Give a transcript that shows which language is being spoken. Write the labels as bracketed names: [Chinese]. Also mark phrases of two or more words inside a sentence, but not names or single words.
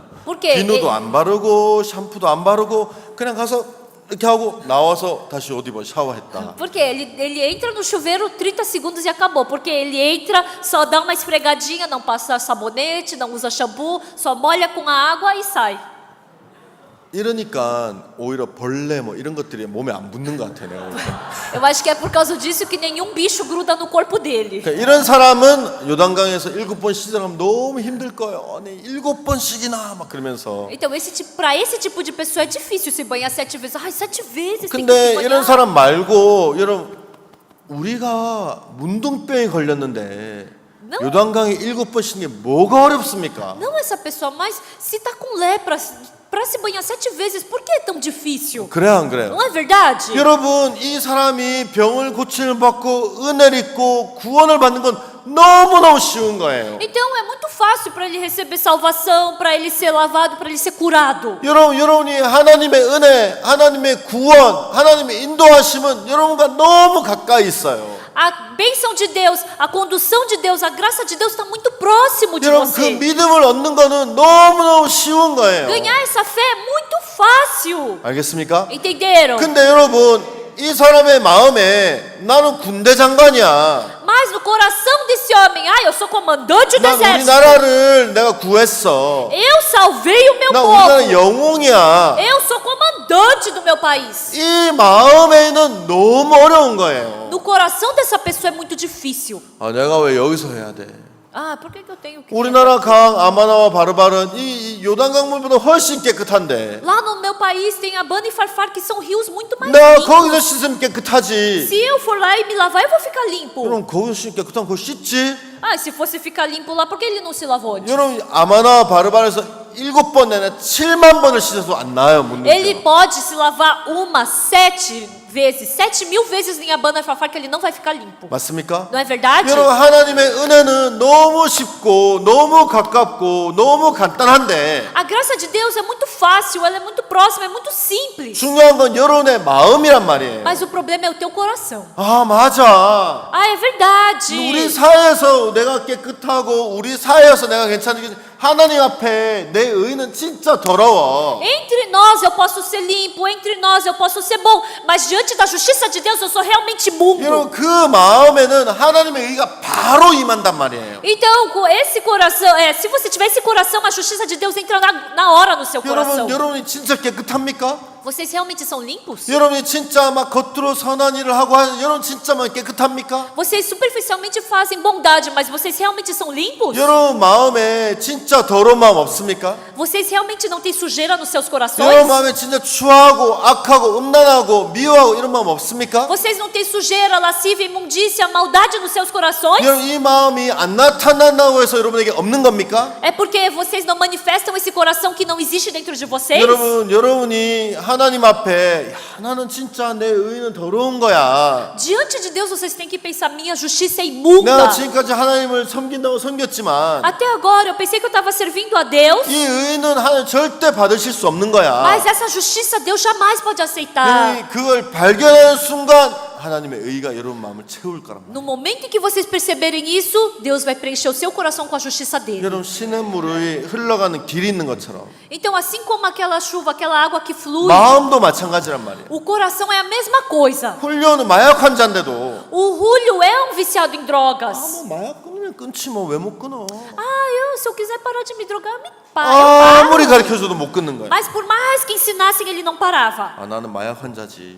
[Portuguese] Porque [Korean] 비누도 안 바르고 샴푸도 안 바르고 그냥 가서 이렇게 하고 나와서 다시 옷 입어 샤워했다. [Portuguese] Porque ele entra no chuveiro 30 segundos e acabou. Porque ele entra, só dá uma esfregadinha, não passa sabonete, não usa shampoo, só molha com a água e sai. [Korean] 이러니까 오히려 벌레 뭐 이런 것들이 몸에 안 붙는 것 같아요. 내가 볼 때. [Portuguese] Eu acho que é por causa disso que nenhum bicho gruda no corpo dele. [Korean] 그러니까 이런 사람은 요단강에서 7번 씻으려면 너무 힘들 거예요. 아니 7번씩이나 막 그러면서. [Portuguese] Então para esse tipo de pessoa é difícil se banhar 7 vezes. Ai, 7 vezes tem que [Korean] 근데 [Portuguese] se [Korean] 이런 [Portuguese] banhar. [Korean] 사람 말고 여러분 우리가 문둥병이 걸렸는데 [Portuguese] Não. [Korean] 요단강에 7번 씻는 게 뭐가 어렵습니까? [Portuguese] Não essa pessoa, mas se tá com lepra, para se banhar 7 vezes, por que é tão difícil? [Korean] 그래요 안 그래요? [Portuguese] Não é verdade? [Korean] 여러분 이 사람이 병을 고침을 받고 은혜를 입고 구원을 받는 건 너무너무 쉬운 거예요. [Portuguese] Então é muito fácil para ele receber salvação, para ele ser lavado, para ele ser curado. [Korean] 여러분이 하나님의 은혜, 하나님의 구원, 하나님의 인도하심은 여러분과 너무 가까이 있어요. [Portuguese] A bênção de Deus, a condução de Deus, a graça de Deus está muito próximo de [Korean] 여러분 그 [Portuguese] você. [Korean] 믿음을 얻는 거는 너무너무 쉬운 거예요. [Portuguese] Ganhar essa fé é muito fácil. [Korean] 알겠습니까? [Portuguese] Entenderam? [Korean] 근데 여러분 이 사람의 마음에 나는 군대 장관이야. [Portuguese] Mas no coração desse homem, eu sou comandante do [Korean] 난 [Portuguese] exército. [Korean] 우리나라를 내가 구했어. [Portuguese] Eu salvei o meu [Korean] 나 우리나라 [Portuguese] povo. [Korean] 영웅이야. [Portuguese] Eu sou comandante do meu país. [Korean] 이 마음에는 너무 어려운 거예요. [Portuguese] No coração dessa pessoa é muito difícil. [Korean] 아, 내가 왜 여기서 해야 돼? [Portuguese] Por que eu tenho que... [Korean] 우리나라 강 아마나와 바르바른 이 요단강물보다 훨씬 깨끗한데. [Portuguese] Lá no meu país tem Abana e Farfar, que são rios muito mais [Korean] 나 [Portuguese] limpos. [Korean] 거기서 씻으면 깨끗하지. [Portuguese] Se eu for lá e me lavar, eu vou ficar limpo. [Korean] 그럼 거기서 씻으면 깨끗하면 거기 씻지? [Portuguese] Se fosse ficar limpo lá, por que ele não se lavou antes? [Korean] 여러분 아마나와 바르바른에서 7번 내내 7만 번을 씻어도 안 나요 묻는 [Portuguese] Ele pode se lavar 7 vezes, 7.000 vezes em Abana e Farfar, que ele não vai ficar limpo. [Korean] 맞습니까? [Portuguese] Não é verdade? [Korean] 여러분 하나님의 은혜는 너무 쉽고 너무 가깝고 너무 간단한데 [Portuguese] A graça de Deus é muito fácil, ela é muito próxima, é muito simples. [Korean] 중요한 건 여러분의 마음이란 말이에요. [Portuguese] Mas o problema é o teu coração. [Korean] 아 맞아. [Portuguese] É verdade. [Korean] 우리 사회에서 내가 깨끗하고 우리 사회에서 내가 괜찮은 게 하나님 앞에 내 의는 진짜 더러워. [Portuguese] Entre nós eu posso ser limpo, entre nós eu posso ser bom, mas diante da justiça de Deus eu sou realmente imundo. [Korean] 여러분 그 마음에는 하나님의 의가 바로 임한단 말이에요. [Portuguese] Então, com esse coração, se você tiver esse coração, a justiça de Deus entra na hora no seu coração. [Korean] 여러분이 진짜 깨끗합니까? [Portuguese] Vocês realmente são limpos? [Korean] 여러분이 진짜 막 겉으로 선한 일을 하고 하는 여러분 진짜 막 깨끗합니까? [Portuguese] Vocês superficialmente fazem bondade, mas vocês realmente são limpos? [Korean] 여러분 마음에 진짜 더러운 마음 없습니까? [Portuguese] Vocês realmente não têm sujeira nos seus corações? [Korean] 여러분 마음에 진짜 추하고 악하고 음란하고 미워하고 이런 마음 없습니까? [Portuguese] Vocês não têm sujeira, lascívia, imundícia, maldade nos seus corações? [Korean] 여러분 이 마음이 안 나타난다고 해서 여러분에게 없는 겁니까? [Portuguese] É porque vocês não manifestam esse coração que não existe dentro de vocês? [Korean] 여러분이 하나님 앞에 야, 나는 진짜 내 의는 더러운 거야. [Portuguese] Diante de Deus vocês têm que pensar, minha justiça é imunda. [Korean] 내가 지금까지 하나님을 섬긴다고 섬겼지만 [Portuguese] Até agora eu pensei que eu estava servindo a Deus, [Korean] 이 의는 하나님 절대 받으실 수 없는 거야. [Portuguese] mas essa justiça Deus jamais pode aceitar. [Korean] 여러분이 그걸 발견하는 순간 하나님의 의가 여러분 마음을 채울 거란 말이에요. [Portuguese] No momento em que vocês perceberem isso, Deus vai preencher o seu coração com a justiça dele. [Korean] 여러분 시냇물이 흘러가는 길이 있는 것처럼 [Portuguese] Então, assim como aquela chuva, aquela água que flui, [Korean] 마음도 마찬가지란 말이에요. [Portuguese] o coração é a mesma coisa. [Korean] 훌륭은 마약 환자인데도 [Portuguese] O Julio é um viciado em drogas. [Korean] 마약 끊으면 끊으면 끊지 뭐 왜 못 끊어? [Portuguese] Se eu quiser parar de me drogar, me para. Eu paro. [Korean] 아무리 가르쳐줘도 못 끊는 거야. [Portuguese] Mas por mais que ensinassem, ele não parava. [Korean] 아 나는 마약 환자지.